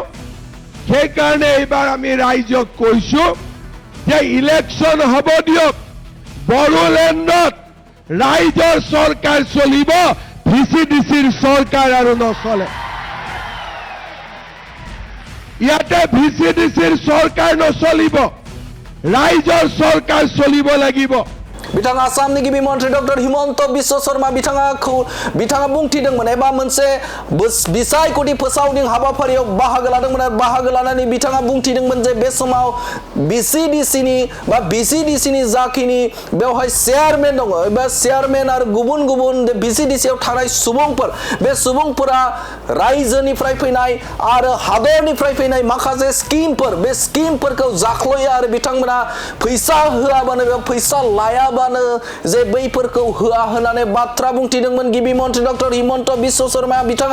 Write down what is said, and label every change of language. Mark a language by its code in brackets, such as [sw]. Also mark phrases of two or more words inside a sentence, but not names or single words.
[as] সেইকাৰণে এইবাৰ আমি ৰাইজক কৈছো যে ইলেকশ্যন হ'ব দিয়ক, বড়োলেণ্ডত ৰাইজৰ চৰকাৰ চলিব, ভিচিডিচিৰ চৰকাৰ আৰু নচলে। ইয়াতে ভিচিডিচিৰ চৰকাৰ নচলিব, ৰাইজৰ চৰকাৰ চলিব লাগিব। [brx] बिथाङा आसामनि गिबि मन्त्रि डक्टर हिमन्त बिश्व शर्मा बिथाङा बुंथिदोंमोन एबा मोनसे बिसायख'थि फोसावदिं हाबाफारियाव बाहागो लादोंमोन आरो बाहागो लानानै बिथाङा बुंथिदोंमोन जे बे समाव बिसिडिसिनि जाखिनि बेवहाय चेयारमेन दङ एबा चेयारमेन आरो गुबुन गुबुन बिसिडिसियाव थानाय सुबुंफोर, बे सुबुंफोरा रायजोनिफ्राय फैनाय आरो हादरनिफ्राय फैनाय माखासे स्किमफोर, बे स्किमफोरखौ जाख्लयो आरो बिथांमोना फैसा होआबानो एबा फैसा लायाबानो जे बैफोरखौ होआ होननानै बाथ्रा बुंथिदोंमोन गिबि मन्त्रि डक्टर हिमन्त बिश्व शर्मा बिथाङा।